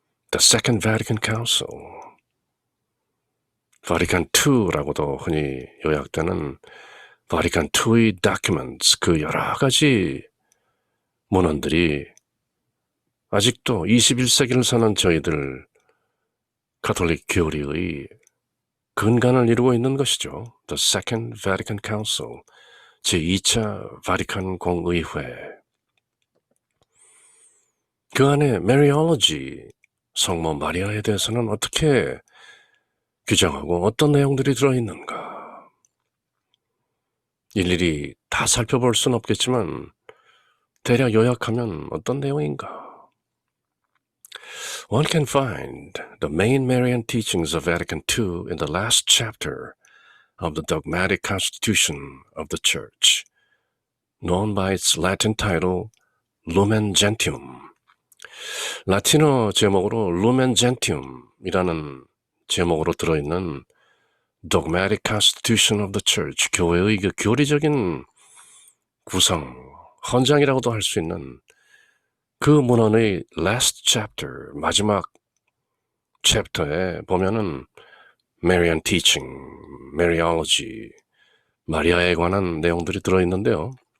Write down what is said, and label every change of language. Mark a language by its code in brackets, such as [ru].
[ko] The Second Vatican Council, 바티칸 II라고도 흔히 요약되는 바티칸 II의 documents, 그 여러 가지 문헌들이 아직도 21세기를 사는 저희들 가톨릭 교리의 근간을 이루고 있는 것이죠. The Second Vatican Council, 제2차 바티칸 공의회. 그 안에 Mariology, 성모 마리아에 대해서는 어떻게 규정하고 어떤 내용들이 들어있는가. 일일이 다 살펴볼 수는 없겠지만 대략 요약하면 어떤 내용인가. [en] One can find the main Marian teachings of Vatican II in the last chapter of the dogmatic constitution of the Church, known by its Latin title Lumen Gentium. [ko] 라틴어 제목으로 Lumen Gentium이라는 제목으로 들어있는 Dogmatic Constitution of the Church, 교회의 그 교리적인 구성, 헌장이라고도 할 수 있는 그 문헌의 last chapter, 마지막 챕터에 보면은 Marian teaching, Mariology, 마리아에 관한 내용들이 들어있는데요.